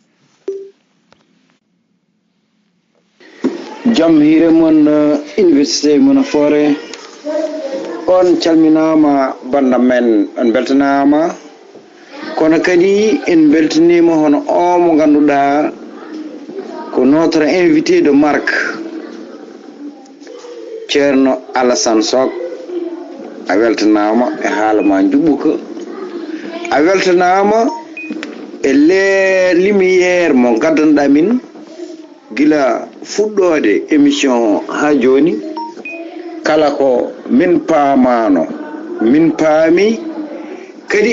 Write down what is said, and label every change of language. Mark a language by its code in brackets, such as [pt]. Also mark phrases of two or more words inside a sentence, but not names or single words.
[ff] jaam hiire mon université mona Fore on calminama banda men on beltanama kono kadi en beltanima hono o mo ganduɗa ko [fr] notre invité de marque [ff] Ceerno Alassane Sock a weltanama e haala ma juɓɓuka a weltanama e lumiére mo gaddanɗa min gila fuɗɗode émission ha joni kala ko min paamano min paami kadi